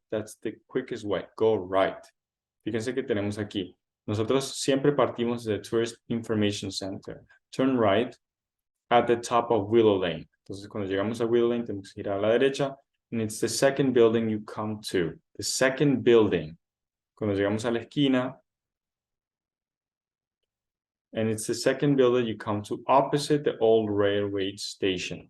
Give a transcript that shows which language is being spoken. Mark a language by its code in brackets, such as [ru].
[en] That's the quickest way, go right. [es] Fíjense que tenemos aquí. Nosotros siempre partimos de Tourist Information Center. [en] Turn right at the top of Willow Lane. [es] Entonces, cuando llegamos a Willow Lane, tenemos que ir a la derecha. [en] And it's the second building you come to. The second building. [es] Cuando llegamos a la esquina, [en] and it's the second building you come to opposite the old railway station.